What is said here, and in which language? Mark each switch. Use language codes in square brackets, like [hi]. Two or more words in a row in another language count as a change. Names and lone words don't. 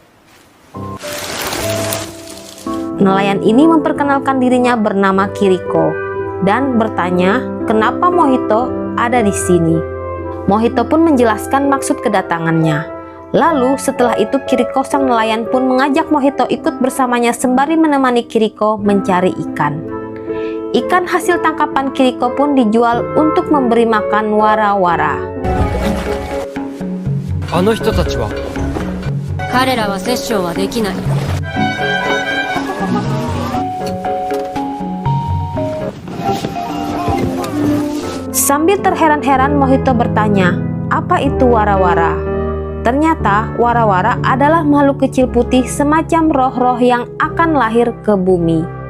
[id] Nelayan ini memperkenalkan dirinya bernama Kiriko dan bertanya kenapa Mohito ada di sini. Mohito pun menjelaskan maksud kedatangannya. Lalu setelah itu Kiriko sang nelayan pun mengajak Mohito ikut bersamanya sembari menemani Kiriko mencari ikan. Ikan hasil tangkapan Kiriko pun dijual untuk memberi makan wara-wara. [ja] あの人たちは彼らは殺生はできない。 [id] Sambil terheran-heran Mohito bertanya, apa itu wara-wara? Ternyata wara-wara adalah makhluk kecil putih semacam roh-roh yang akan lahir ke bumi.